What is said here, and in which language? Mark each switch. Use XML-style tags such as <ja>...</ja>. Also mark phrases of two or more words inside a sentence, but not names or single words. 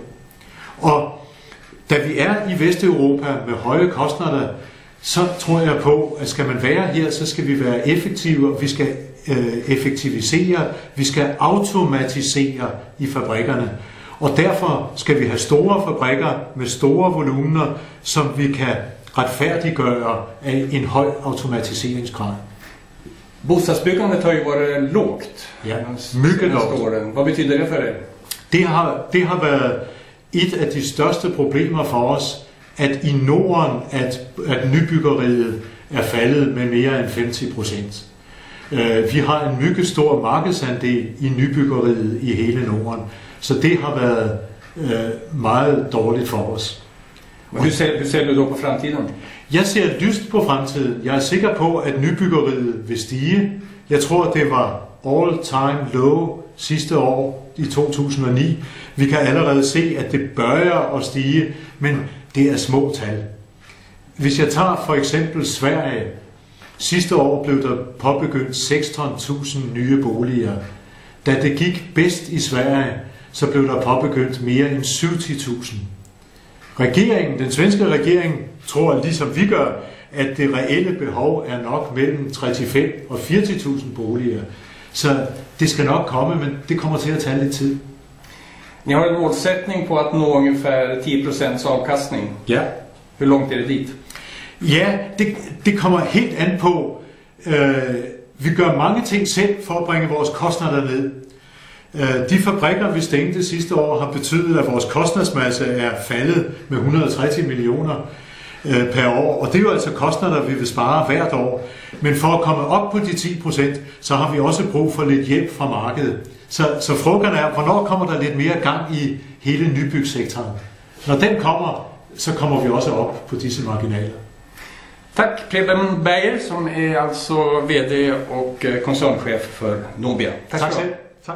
<da>Og da vi er i Vesteuropa med høje kostnader, så tror jeg på, at skal man være her, så skal vi være effektive, og vi skal effektivisere, vi skal automatisere i fabrikkerne. Og derfor skal vi have store fabrikker med store volumener, som vi kan retfærdiggøre af en høj automatiseringsgrad.</da> <sv>Bostadsbyggandet har ju varit lågt. Ja, mycket lågt. Vad betyder det för er?</sv> <da>Det har været et af de største problemer for os, at i Norden, at nybyggeriet er faldet med mere end 50%. Vi har en mycket stor markedsandel i nybyggeriet i hele Norden, så det har været meget dårligt for os.</da> <sv>Hur ser du då på fremtiden?</sv> <da>Jeg ser lyst på fremtiden. Jeg er sikker på, at nybyggeriet vil stige. Jeg tror, det var</da> <en>all-time low</en> <da>sidste år i 2009. Vi kan allerede se, at det bør at stige, men det er små tal. Hvis jeg tager for eksempel Sverige, sidste år blev der påbegyndt 16.000 nye boliger. Da det gik bedst i Sverige, så blev der påbegyndt mere end 70.000. Den svenske regering, tror ligesom vi gør, at det reelle behov er nok mellem 35 og 40.000 boliger. Så det skal nok komme, men det kommer til at tage lidt tid.</da> <sv>Ni har en målsättning på att nå ungefär 10% avkastning.</sv> <da>Ja.</da> <sv>Hur långt är det dit?</sv> <da>Ja, det kommer helt an på. Vi gør mange ting selv for at bringe vores kostnader ned. De fabrikker, vi stængte sidste år, har betydet, at vores kostnadsmasse er faldet med 130 millioner per år. Og det er jo altså kostnader, vi vil spare hvert år. Men for at komme op på de 10%, så har vi også brug for lidt hjælp fra markedet. Så frågan er, hvornår kommer der lidt mere gang i hele nybyggsektoren? Når den kommer, så kommer vi også op på disse marginaler.</da> <sv>Tack Preben Berger som är alltså VD och koncernchef för Nobia. Tack så mycket.</sv>